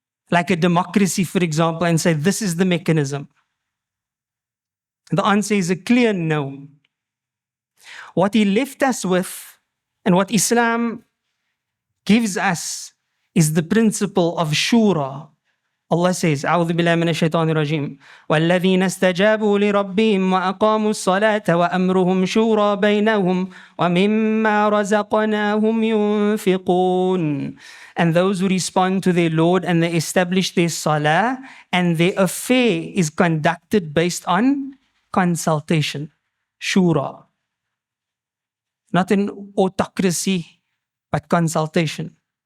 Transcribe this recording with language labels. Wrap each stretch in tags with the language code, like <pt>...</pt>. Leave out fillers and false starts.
<en>Like a democracy, for example, and say, this is the mechanism. The answer is a clear no. What he left us with and what Islam gives us is the principle of shura.</en> <ar>Allah says, أعوذ بالله من الشيطان الرجيم والذين استجابوا لربهم وأقاموا الصلاة وأمرهم شورى بينهم ومما رزقناهم ينفقون.</ar> <en>And those who respond to their Lord and they establish their salah and their affair is conducted based on consultation. Shura. Not an autocracy, but consultation.</en>